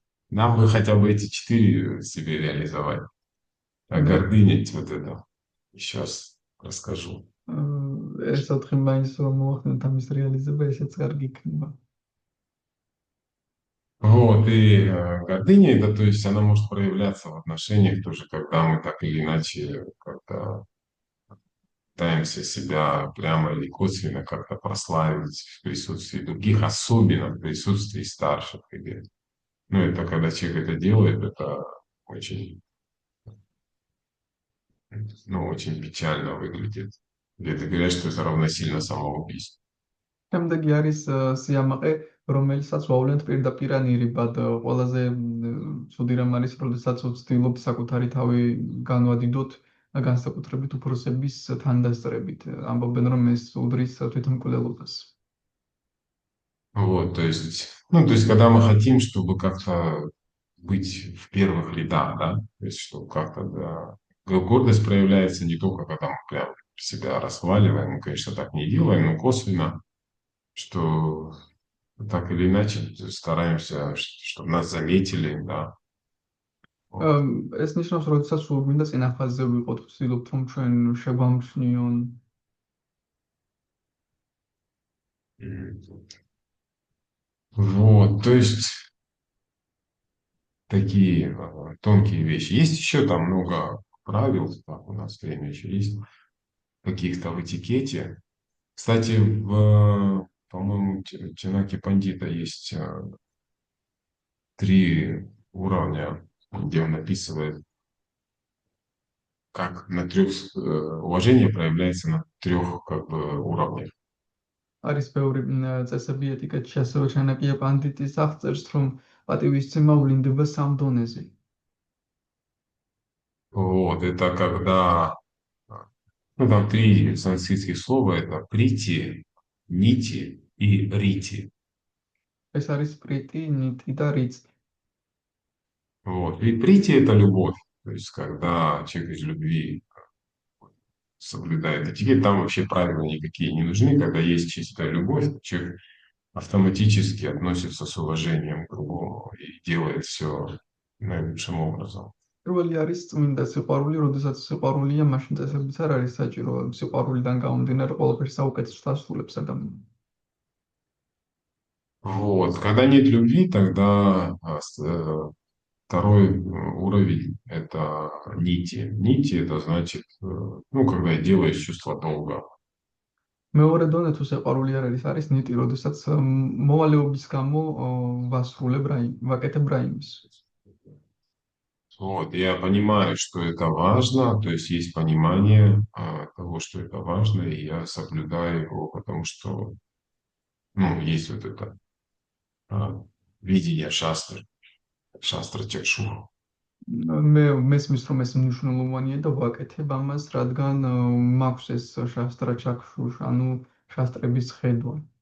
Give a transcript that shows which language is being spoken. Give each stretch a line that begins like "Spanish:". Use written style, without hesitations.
Russian: Нам бы хотя бы эти 4 себе реализовать. А гордыня, вот это, сейчас расскажу.
Georgian: ეს 4 მაინც რომ მოახდინოთ ამის რეალიზება, ესეც კარგი იქნება.
Russian: Вот, и гордыня, это, то есть она может проявляться в отношениях тоже, когда мы так или иначе как-то пытаемся себя прямо или косвенно как-то прославить в присутствии других, особенно в присутствии старших. Ну, это когда человек это делает, это очень, ну, очень печально выглядит. Где-то говорят, что это равносильно самоубийству.
Georgian: შემდეგი არის სიამაყე, რომელსაც ვავლენთ პირდაპირ ანირებად. ყველაზე ცუდი რამ არის, როდესაც ვცდილობთ საკუთარი თავი განვადიდოთ განსაკუთრებით უფროსების თანდასწრებით. ამბობენ, რომ ეს უდრის თვითმკვლელობას.
Russian: Вот, то есть, ну, то есть, когда мы хотим, чтобы как-то быть в первых рядах, да, то есть, чтобы как-то, да, гордость проявляется не только, когда мы прям себя расхваливаем, мы, конечно, так не делаем, но косвенно, что так или иначе стараемся, чтобы нас заметили, да.
Georgian: ეს ნიშნავს, როდესაც სულ გვინდა წინა ფაზზე ვიყოთ, ვცდილობთ, რომ ჩვენ შეგვამჩნიონ.
Russian: Вот, то есть такие тонкие вещи. Есть еще там много правил, так, у нас время еще есть, каких-то в этикете. Кстати, по-моему, Чанаки Пандита есть 3 уровня, где он описывает как на трех, уважение проявляется на трех как бы уровнях.
Georgian: არის ბევრი წესები ეტიკეტში, ასევე შენაკია პანდიტის აღწერს, რომ პატივისცემა ვლინდება სამ დონეზე.
Russian: Вот, это когда, ну, там три санскритских слова, это прити, нити и рити.
Georgian: ეს არის პრიტი, ნიტი და რიცი.
Russian: Вот, и прити это любовь, то есть когда человек из любви соблюдает этикет, там вообще правила никакие не нужны, когда есть чистая любовь, человек автоматически относится с уважением к другому и делает все наилучшим образом.
Georgian: პირველი არის წმინდა სიყვარული, როდესაც სიყვარულია, მაშინ წესებიც არ არის საჭირო. სიყვარულიდან გამომდინარე ყველაფერს საუკეთესოდ ასრულებს ადამიანი.
Russian: Вот, когда нет любви, тогда второй уровень – это нити. Нити – это значит, ну, когда делаешь чувство долга.
Georgian: მეორე დონე თუ სიყვარული არ არის ნიტი, როდესაც მოვალეობის გამო ვაკეთებ რაიმეს.
Russian: Вот, я понимаю, что это важно, то есть понимание того, что это важно, и я соблюдаю его, потому что, ну, есть вот это видение шастра чакшу.
Georgian: მე მესმის რომ ეს მნიშვნელოვანია და ვაკეთებ ამას, რადგან მაქვს ეს შასტრა ჩაქშუშ, ანუ შასტრების ხედვა.